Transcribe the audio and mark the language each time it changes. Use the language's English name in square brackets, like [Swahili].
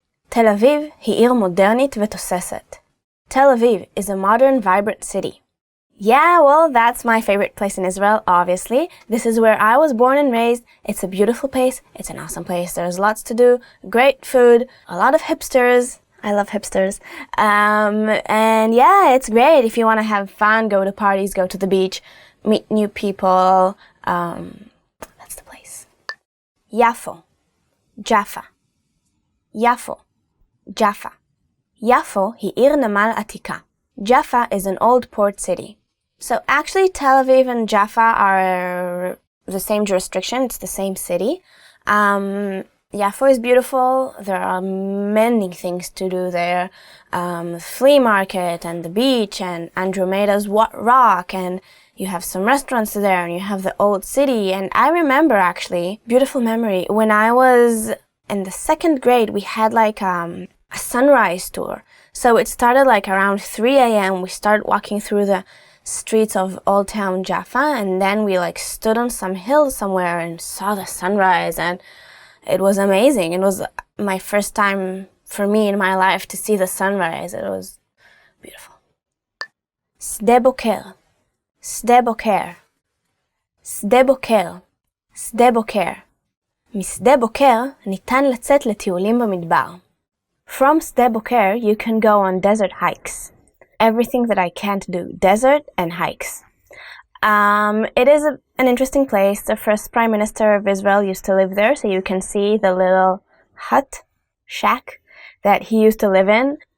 [Hebrew] Tel Aviv היא עיר מודרנית ותוססת. [English] Tel Aviv is a modern, vibrant city. Yeah, well, that's my favorite place in Israel, obviously. This is where I was born and raised. It's a beautiful place. It's an awesome place. There's lots to do, great food, a lot of hipsters. I love hipsters. And yeah, it's great. If you want to have fun, go to parties, go to the beach, meet new people. That's the place. Yafo. Jaffa. Yafo. Jaffa. [Hebrew] Yafo היא עיר נמל עתיקה. [English] Jaffa is an old port city. So actually Tel Aviv and Jaffa are the same jurisdiction. It's the same city. Yafo is beautiful. There are many things to do there. Flea market and the beach and Andromeda's rock, and you have some restaurants there, and you have the old city. And I remember actually, beautiful memory, when I was in the second grade, we had like a sunrise tour. So it started like around 3 a.m. We started walking through the streets of Old Town Jaffa, and then we like stood on some hill somewhere and saw the sunrise, and it was amazing. It was my first time for me in my life to see the sunrise. It was beautiful. Sde Boker. Sde Boker. Sde Boker. Sde Boker. [Hebrew] משדה בוקר ניתן לצאת לטיולים במדבר. [English] From Sde Boker, you can go on desert hikes. Everything that I can't do, desert and hikes. It is an interesting place. The first Prime Minister of Israel used to live there, so you can see the little hut, shack, that he used to live in.